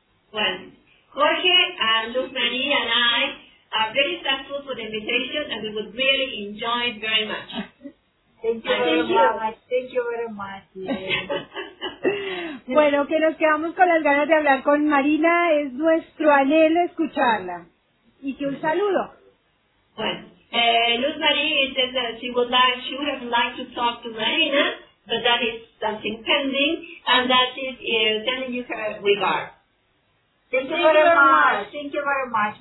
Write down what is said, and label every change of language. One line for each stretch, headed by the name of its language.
English: Bueno, Jorge, Luz Marie, and I are very thankful for the invitation and we would really enjoy it very much. Thank you very much.
Spanish: Bueno, que nos quedamos con las ganas de hablar con Marina. Es nuestro anhelo escucharla. Y que un saludo.
English: Bueno, Luz Marie says that she would have liked to talk to Marina, but that is something pending, and that she is sending you her regard. Thank you very much. Thank you very much.